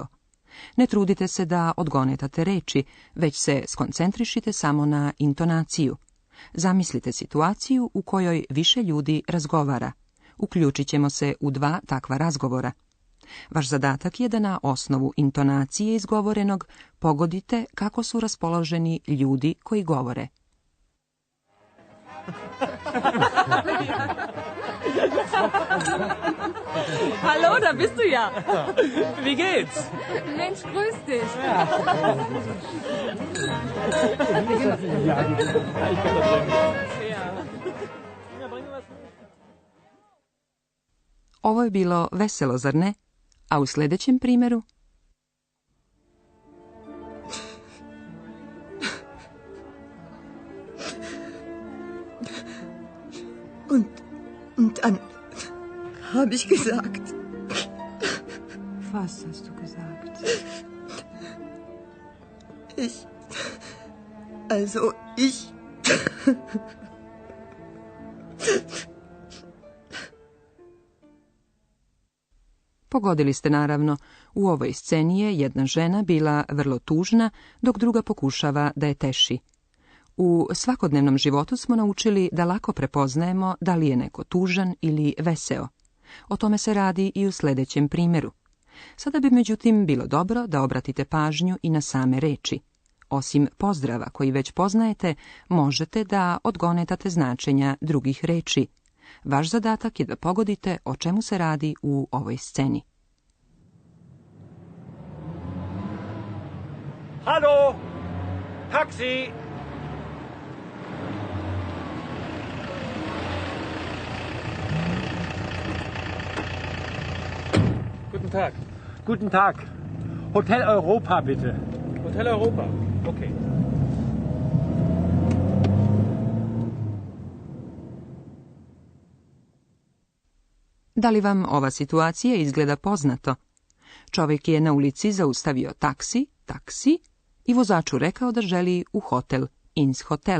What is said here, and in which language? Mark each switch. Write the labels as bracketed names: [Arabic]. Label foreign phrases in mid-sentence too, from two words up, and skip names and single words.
[Serbian] Ne trudite se da odgonetate reči, već se skoncentrišite samo na intonaciju. Zamislite situaciju u kojoj više ljudi razgovara. Uključit ćemo se u 2 takva razgovora. Vaš zadatak je da na osnovu intonacije izgovorenog pogodite kako su raspoloženi ljudi koji govore. [German] Hallo, da bist du ja. Wie geht's? Mensch, grüß dich. [Serbian] Ovo je bilo veselo, zar ne? A u sljedećem primjeru? [German] Und dann habe ich gesagt. Was hast du gesagt? Ich. [Serbian] Pogodili ste naravno, u ovoj sceni je jedna žena bila vrlo tužna, dok druga pokušava da je teši. U svakodnevnom životu smo naučili da lako prepoznajemo da li je neko tužan ili veseo. O tome se radi i u sljedećem primjeru. Sada bi međutim bilo dobro da obratite pažnju i na same reči. Osim pozdrava koji već poznajete, možete da odgonetate značenja drugih reči. Vaš zadatak je da pogodite o čemu se radi u ovoj sceni. [German] Hallo! Taxi! Guten Tag. Guten Tag. Hotel Europa, bitte. Hotel Europa. Okay. [Serbian] Da li vam ova situacija izgleda poznato? Čovjek je na ulici zaustavio taksi i vozaču rekao da želi u hotel, [German] ins hotel.